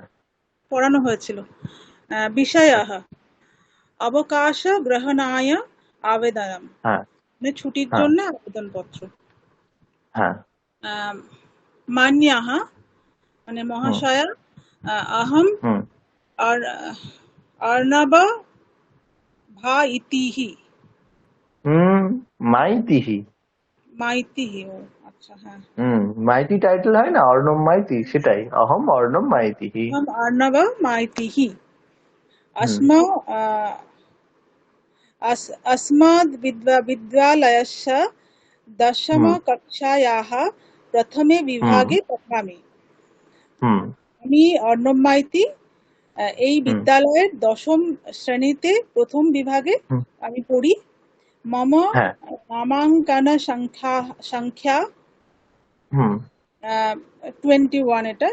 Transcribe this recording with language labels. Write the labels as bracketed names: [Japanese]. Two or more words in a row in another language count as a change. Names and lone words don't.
[Bangla] পড়ানো হয়েছিল। [Sanskrit] বিষয়াः অবকাশ গ্রহণায় আবেদনম, [Bangla] হ্যাঁ মানে ছুটির হ্যাঁ জন্য আবেদনপত্র। হ্যাঁ, [Sanskrit] মান্যাः মানে হুম মহাশয়া, অহম হুম अर्णव भा इतिहि, মাইতিহি। [Bangla] माइतिहि, ও আচ্ছা, হ্যাঁ। মাইতি টাইটেল হয় না, অর্ণব মাইতি, সেটাই, অহম অর্ণব মাইতিহি। [Sanskrit] हम अर्णव माइतिहि হুম अस्माद् विद्यालयस्य হুম दशमकक्षायाः प्रथमे হুম विभागे पठामि। হুম [Bangla] আমি অর্ণব মাইতি, এই হুম বিদ্যালয়ের 10ম শ্রেণীতে প্রথম বিভাগে হুম, আমি পড়ি। মম হ্যাঁ [Sanskrit] নামাঙ্কন সংখ্যা হুম [Bangla] 21, এটা